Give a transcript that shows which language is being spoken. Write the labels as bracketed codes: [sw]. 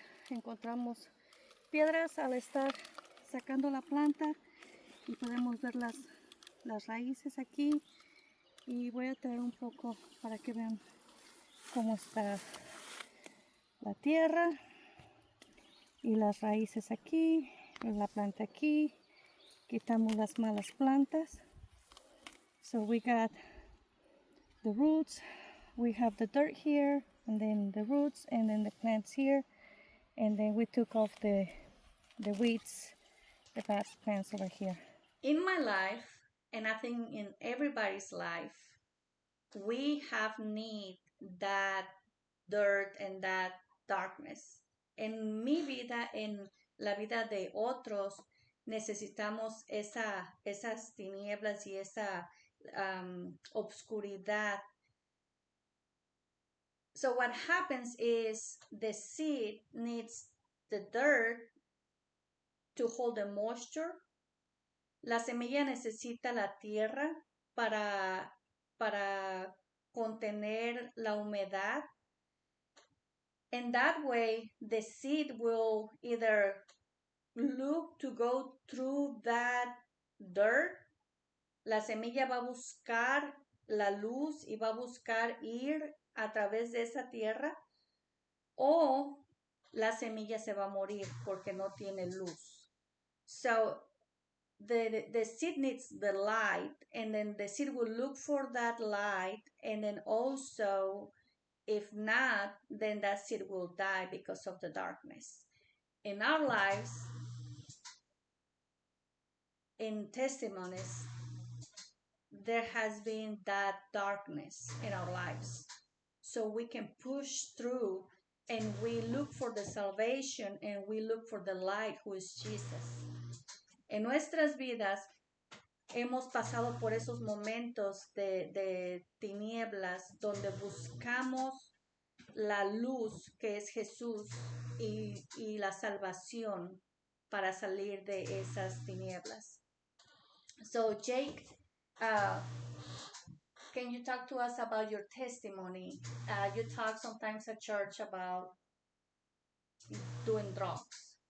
[es] Encontramos piedras al estar sacando la planta y podemos ver las raíces aquí. Y voy a traer un poco para que vean cómo está la tierra y las raíces aquí, la planta aquí. Quitamos las malas plantas. [en] So we got the roots, we have the dirt here, and then the roots, and then the plants here, and then we took off the weeds, the bad plants over here. In my life, and I think in everybody's life, we have need that dirt and that darkness. [es] En mi vida, en la vida de otros, necesitamos esas tinieblas y esa obscuridad. [en] So what happens is the seed needs the dirt to hold the moisture. [es] La semilla necesita la tierra para contener la humedad. [en] And that way, the seed will either look to go through that dirt. [es] La semilla va a buscar la luz y va a buscar ir a través de esa tierra, o la semilla se va a morir porque no tiene luz. [en] So the seed needs the light, and then the seed will look for that light, and then also, if not, then that seed will die because of the darkness. In our lives, in testimonies, there has been that darkness in our lives. So we can push through and we look for the salvation and we look for the light, who is Jesus. [es] En nuestras vidas hemos pasado por esos momentos de tinieblas donde buscamos la luz que es Jesús y la salvación para salir de esas tinieblas. [en] So Jake, can you talk to us about your testimony? You talk sometimes at church about doing drugs.